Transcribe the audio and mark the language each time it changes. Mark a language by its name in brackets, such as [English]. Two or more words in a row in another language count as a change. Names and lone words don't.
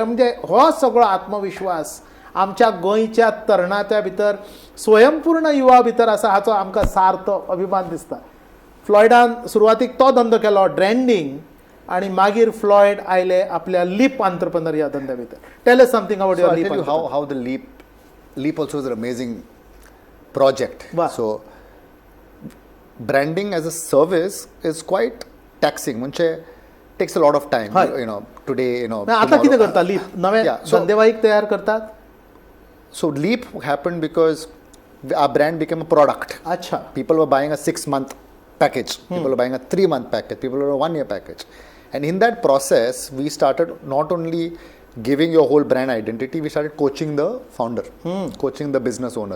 [Konkani] म्हणजे हो सगळो आत्मविश्वास आमच्या गोंयच्या तरणाट्या भितर, स्वयंपूर्ण युवा भितर आसा, हाचो आमकां सार्थ अभिमान दिसता. फ्लॉयडान सुरवातीक तो धंदो केलो ब्रँडिंग, आणि मागीर फ्लॉयड आयले आपल्या लीप एंटरप्रेन्योर ह्या धंद्या भितर. [English] tell us something about So युअर I'll लीप. tell you how the Leap also is an amazing project. Wow. So branding as a service is quite taxing. Munche takes a lot of time. Hi. Today, [Konkani] आता कितें करता लीप? नवे [English] Yeah, so- [Konkani] धंदेवाईक तयार करतात? [English] So Leap happened because our brand became a product. [Hindi] अच्छा. [English] People were buying a 6-month package. People were buying a 3-month package. People were a 1-year package. And in that process, we started not only giving your whole brand identity, we started coaching the founder, coaching the business owners.